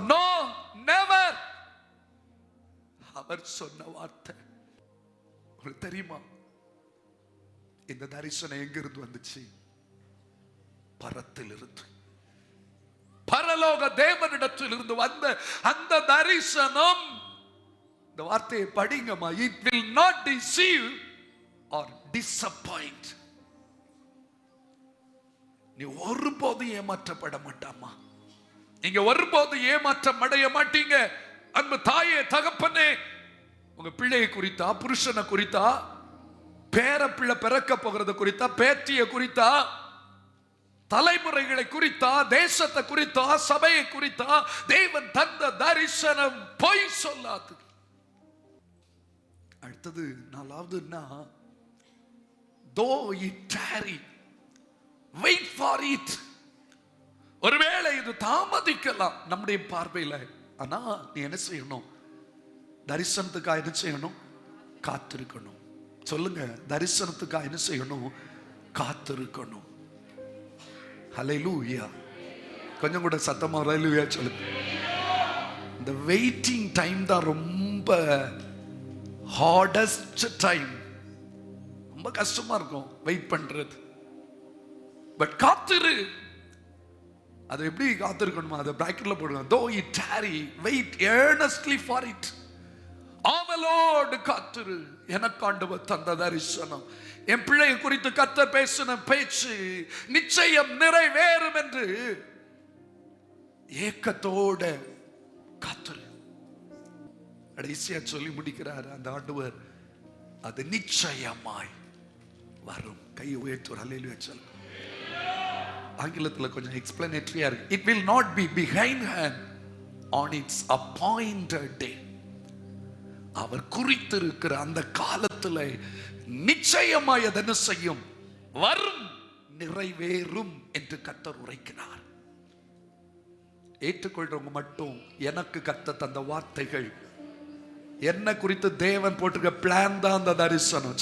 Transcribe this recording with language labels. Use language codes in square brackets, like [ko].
[ta] No, never. அவர் சொன்ன வார்த்தை உங்களுக்கு தெரியுமா? இந்த தரிசனம் எங்க இருந்து வந்துச்சு? பரத்தில் இருந்து, பரலோக தேவனிடத்தில் இருந்து வந்த அந்த தரிசனம். இந்த வார்த்தையை படிங்கம்மா. [en] It will not deceive or disappoint. [ta] நீ ஒருபோதும் ஏமாற்றப்பட மாட்டாமா. நீங்க ஒருபோதும் ஏமாற்றம் அடைய மாட்டீங்க. அன்பு தாயே, தகப்பனே, உங்க பிள்ளையை குறித்தா, புருஷனை குறித்தா, பேர பிள்ளை பிறக்க போகிறது குறித்தா, பேத்தியை குறித்தா, தலைமுறைகளை குறித்தா, தேசத்தை குறித்தா, சபையை குறித்தா, தேவன் தந்த தரிசனம் பொய் சொல்லாது. அடுத்தது நாலாவதுன்னா, [en] though it tarry, wait for it. [ta] ஒருவேளை இது தாமதிக்கலாம் நம்முடைய பார்வையில, ஆனா நீ என்ன செய்யணும்? தரிசனத்துக்காக என்ன செய்யணும்? காத்திருக்கணும். சொல்லுங்க, தரிசனத்துக்காக என்ன செய்யணும்? காத்திருக்கணும். ஹல்லேலூயா. கொஞ்சம் கூட சத்தமா ஹல்லேலூயா சொல்லுங்க. இந்த வெயிட்டிங் டைம் தான் ரொம்ப ஹார்டஸ்ட் டைம். ரொம்ப கஷ்டமா இருக்கும் வெயிட் பண்றது. பட் காத்திரு. அது எப்படி காத்திருக்கணுமா? அதை பிராக்கெட்ல போடுங்க. [en] though it tarry, wait earnestly for it. [ta] ஆவலோடு காத்திரு. எனக்கு ஆண்டவர் தந்த தரிசனம், என் பிள்ளையை குறித்து கர்த்தர் பேசின பேச்சு நிச்சயம் நிறைவேறும் என்று ஏக்கத்தோட காத்திரு. கடைசியா சொல்லி முடிக்கிறார் அந்த ஆண்டவர், அது நிச்சயமாய் வரும். கையை உயர்த்து ஹல்லேலூயா சொல்லுங்க. ஆங்கிலத்தில் கொஞ்சம் எக்ஸ்பிளனேட்டரியா இருக்கு. [en] It will not be behind hand on its appointed day. [ta] அவர் குறித்திருக்கிற அந்த காலத்துல நிச்சயமாய் என்ன செய்யும்? வரும், நிறைவேறும் என்று கர்த்தர் உரைக்கிறார். ஏற்றுக்கொள்றவங்க மட்டும், எனக்கு கர்த்தர் தந்த வார்த்தைகள், என்ன குறித்து தேவன் போட்டிருக்க பிளான் தான் அந்த தரிசனம்.